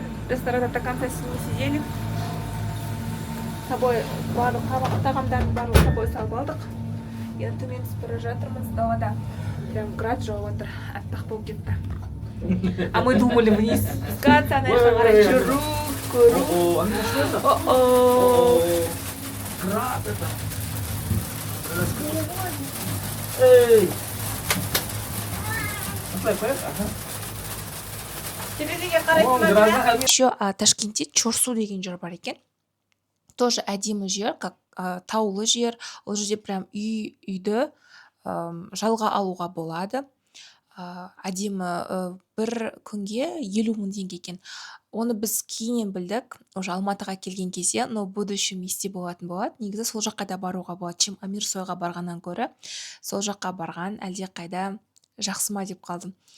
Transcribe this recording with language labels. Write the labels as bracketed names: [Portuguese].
[Russian] Ресторанда до конца не сидели. С собой [Kazakh] тағамдардың барлығын собой салып алдық. Енді төмен түсіп бара жатырмыз. Далада прям град жауып отыр. Аппақ болып кетті. [Russian] А мы думали вниз спускаться, [Kazakh] ана жаққа қарай жүру, көру. [Russian] Град это. Эй! [Kazakh] Терезеге қарайтын. Еще Ташкентте Чорсу деген жер бар екен. Тоже әдемі жер, как таулы жер. Ол жерде прям үйді жалға алуға болады. Әдемі бір күнге 50 мың теңге екен. Оны біз кейіннен білдік, уже Алматыға келген кезде, [Russian] но будущем [Kazakh] есте болатын болады. Негізі сол жаққа да баруға болады. Чем Амирсойға барғаннан көрі, сол жаққа барған әлде қайда жақсы ма деп қалдым.